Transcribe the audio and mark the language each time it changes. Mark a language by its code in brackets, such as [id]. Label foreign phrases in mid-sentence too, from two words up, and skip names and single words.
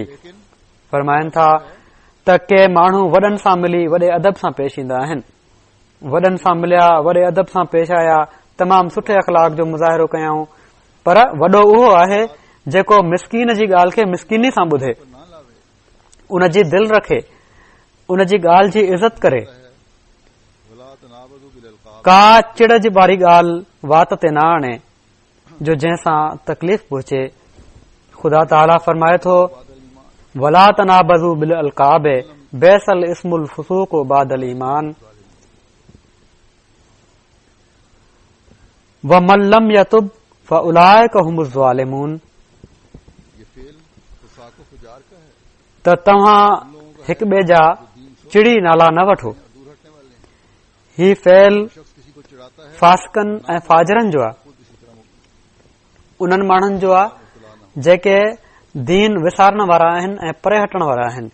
[sd] फरमाइनि था त के माण्हू वॾनि सां मिली वॾे अदब सां पेश ईंदा आहिनि, वॾनि सां मिलिया, वॾे अदब सां पेश आया, तमामु सुठे अख़लाक जो मुज़ाहिरो कयाऊं, पर वॾो उहो आहे जेको मिसकीन जी ॻाल्हि खे मिसकीनी सां ॿुधे, उन जी दिलि रखे, उन जी ॻाल्हि जी इज़त करे, का चिड़ जी वारी ॻाल्हि वात ते न आणे जो जंहिंसां तकलीफ़ पहुचे। ख़ुदा ताला फरमाए थो [ar] ولا تنابزوا بالألقاب بئس الاسم الفسوق بعد الإيمان ومن لم يتب فأولئك هم الظالمون. [sd] त तव्हां हिक ॿिए जा चिड़ी नाला न वठो। ही फेल फासिकनि ऐं फाजरनि जो आहे, उन्हनि माण्हुनि जो आहे जेके दीन विसारण वारा आहिनि ऐं परे हटण वारा आहिनि।